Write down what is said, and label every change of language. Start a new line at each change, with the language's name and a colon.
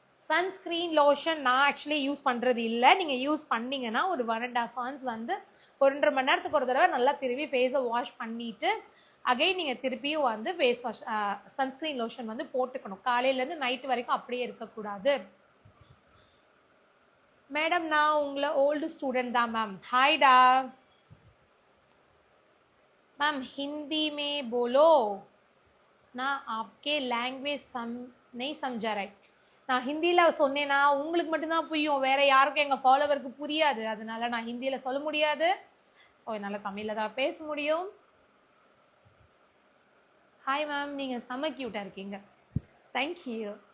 Tamil: Sunscreen lotion நான் actually use பண்ணுறது இல்லை. நீங்கள் யூஸ் பண்ணிங்கன்னா ஒரு 1.5 hours வந்து 1.5 மணி நேரத்துக்கு ஒரு தடவை நல்லா திரும்பி ஃபேஸை வாஷ் பண்ணிவிட்டு அகைன் நீங்கள் திருப்பியும் வந்து ஃபேஸ் வாஷ் சன்ஸ்க்ரீன் லோஷன் வந்து போட்டுக்கணும். காலையிலேருந்து நைட்டு வரைக்கும் அப்படியே இருக்கக்கூடாது. மேடம், நான் உங்களை ஓல்டு ஸ்டூடெண்ட் தான் மேம்.
Hindi: ஹாய்டா मैम, हिंदी में बोलो ना, आपके लैंग्वेज नहीं समझा रहा है.
Tamil: நான் ஹிந்தியில் சொன்னேன்னா உங்களுக்கு மட்டும்தான் புரியும், வேறு யாருக்கும் எங்கள் ஃபாலோவருக்கு புரியாது. அதனால நான் ஹிந்தியில் சொல்ல முடியாது. ஸோ என்னால் தமிழில் தான் பேச முடியும். ஹாய் மேம், நீங்கள் செம்ம க்யூட்டாக இருக்கீங்க. தேங்க்யூ.